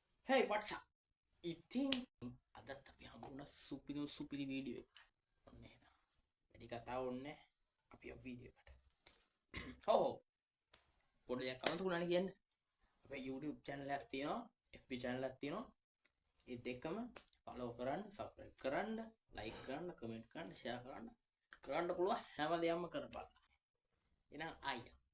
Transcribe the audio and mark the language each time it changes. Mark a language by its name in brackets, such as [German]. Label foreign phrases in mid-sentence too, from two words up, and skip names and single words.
[English] Hey, what's up? [Sinhala] ඉතින් අදත් අපි හමුුණ සුපිරි වීඩියෝ එක. ඔන්න එහෙනම්. වැඩි කතා ඕනේ අපි වීඩියෝ එකට. හෝ පොඩි දෙයක් කමන්ට් කරන්න කියන්න. අපේ YouTube channel එකක් තියෙනවා, FB channel එකක් තියෙනවා. ඒ දෙකම follow කරන්න, subscribe කරන්න, like කරන්න, comment කරන්න, share කරන්න පුළුවන් හැමදේම කරපන්. එහෙනම් ආයියා.